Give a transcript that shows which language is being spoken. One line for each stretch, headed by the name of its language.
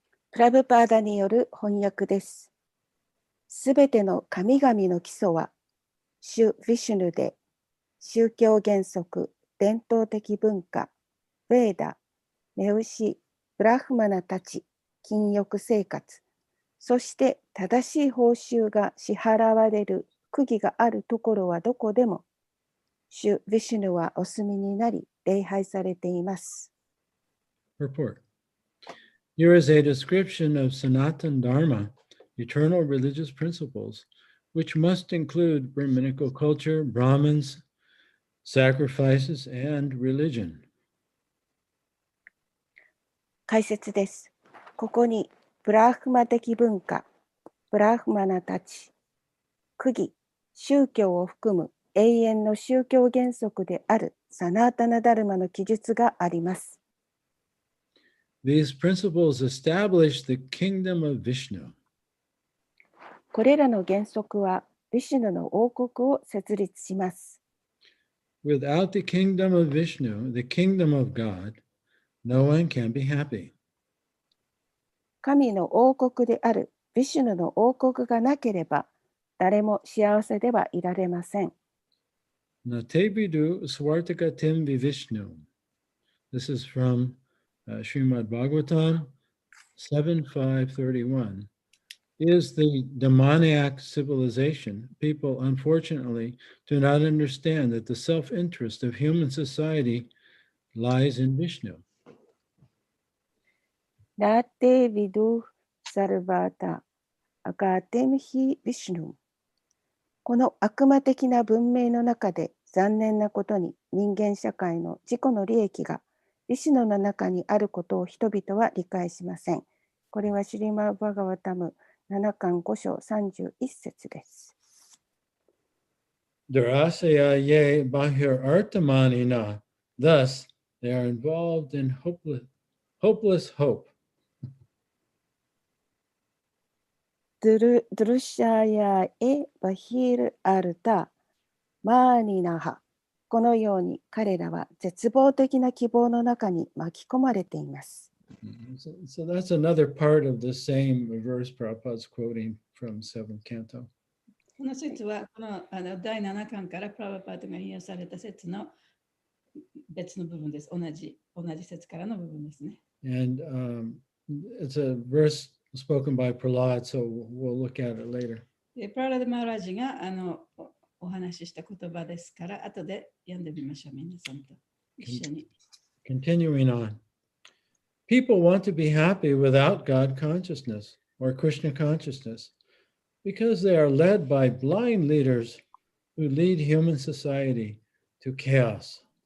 Japanese: プラブパーダによる翻訳です。すべての神々の基礎は、主ヴィシュヌで、宗教原則、伝統的文化、ヴェーダ、メウシ、ブラフマナたち、禁欲生活、そして正しい報酬が支払われる釘があるところはどこでも、主ヴィシュヌはお住みになり、礼拝されています。
English: Report. Here is a description of Sanatan Dharma, eternal religious principles, which must include Brahminical culture, Brahmins, sacrifices, and religion.
Japanese: 解説です。ここにブラフマ的文化、ブラフマナたち、区議、宗教を含む永遠の宗教原則であるサナータナダルマの記述があります。
English: These principles establish the kingdom of Vishnu.
Japanese: これらの原則はヴィシュヌの王国を設立します。
English: Without the kingdom of Vishnu, the kingdom of God, no one can be happy.
Japanese: 神の王国であるヴィシュヌの王国がなければ誰も幸せではいられません。
Sanskrit: Natebidu Swartakatim Vivishnu.
English: This is from Srimad Bhagavatam 7.5.31. Is the demoniac civilization. People, unfortunately, do not understand that the self-interest of human society lies in Vishnu.
Sanskrit: ラーテヴィドゥ・サルバータ・アガテムヒ・ヴィシュヌ。
Japanese: この悪魔的な文明の中で残念なことに人間社会の自己の利益がヴィシュヌの中にあることを人々は理解しません。これはシリマ・バガワタム7巻5章31節です。
Sanskrit: Durasaya ye bahir artamanina.
English: Thus, they are involved in hopeless hope.
Sanskrit: ドゥルシャヤエバヒルアルタマーニナハ。
Japanese: このように彼らは絶望的な希望の中に巻き込まれています。
English: So that's another part of the same verse Prabhupada's quoting from 7th canto.
Japanese: この説はこの第7巻からプラバパートが引用された説の別の部分です。同じ説からの部分ですね。
English: And it's a verse spoken by Prahlad, so we'll look at it later.
Japanese: でプララダ・マーラジがお話しした言葉ですから、後で読んでみましょう、皆さんと一緒に。
English: Continuing on. People want to be happy without God consciousness or Krishna consciousness because they are led by blind leaders who lead human society to chaos.